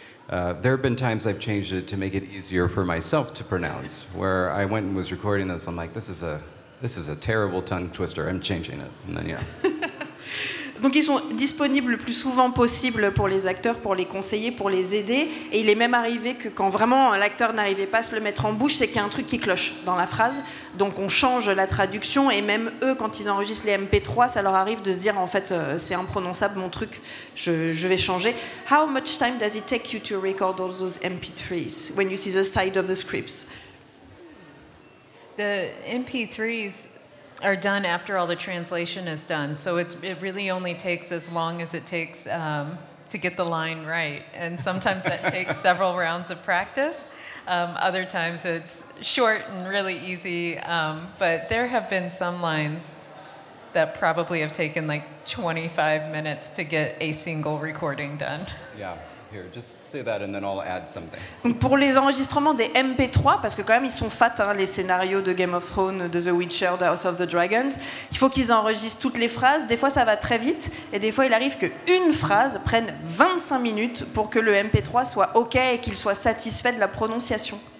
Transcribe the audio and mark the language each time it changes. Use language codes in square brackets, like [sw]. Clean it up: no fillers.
[en] There have been times I've changed it to make it easier for myself to pronounce, where I went and was recording this, I'm like, this is a terrible tongue twister, I'm changing it, and then yeah. [fr] Donc ils sont disponibles le plus souvent possible pour les acteurs, pour les conseiller, pour les aider. Et il est même arrivé que quand vraiment l'acteur n'arrivait pas à se le mettre en bouche, c'est qu'il y a un truc qui cloche dans la phrase. Donc on change la traduction et même eux, quand ils enregistrent les MP3, ça leur arrive de se dire en fait c'est imprononçable mon truc, je vais changer. [en] How much time does it take you to record all those MP3s when you see the side of the scripts? The MP3s are done after all the translation is done, so it really only takes as long as it takes to get the line right, and sometimes that takes several rounds of practice. Other times it's short and really easy, but there have been some lines that probably have taken like 25 minutes to get a single recording done. Yeah. Here, just say that and then I'll add something. [fr] Donc pour les enregistrements des MP3, parce que quand même ils sont fat, hein, les scénarios de Game of Thrones, de The Witcher, de House of the Dragons, il faut qu'ils enregistrent toutes les phrases. Des fois ça va très vite et des fois il arrive qu'une phrase prenne 25 minutes pour que le MP3 soit OK et qu'il soit satisfait de la prononciation.